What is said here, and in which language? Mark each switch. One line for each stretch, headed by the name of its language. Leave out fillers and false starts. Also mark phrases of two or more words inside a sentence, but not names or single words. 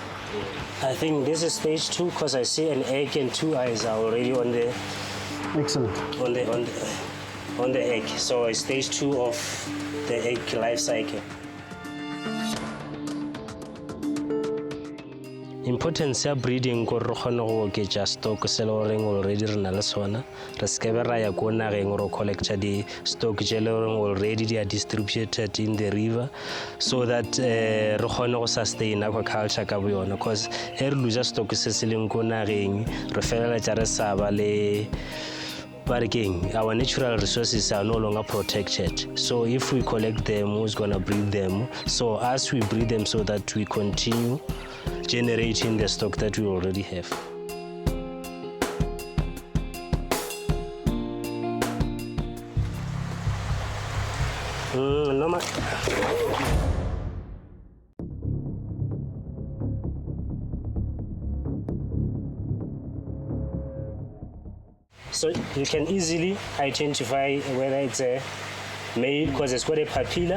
English: I think this is stage 2 because I see an egg and 2 eyes are already on the. Excellent. On the egg. So it's stage 2 of the egg life cycle.
Northern Sotho: Importance ya breeding ko re kgone go oketša stock se le goreng already re na le sona re sekebe ra ya ko nageng go collecta di-stock tše le goreng
English: already they are distributed in the river so that
Northern Sotho: re kgone go
English: sustain aquaculture
Northern Sotho: ka bo yona because e re losa stock se se leng ko nageng re feleletša re sa ba le
English: but again, our natural resources are no longer protected. So if we collect them, who's going to breed them? So as we breed them so that we continue generating the stock that we already have. No, so you can easily identify whether it's a male because it's got a papilla.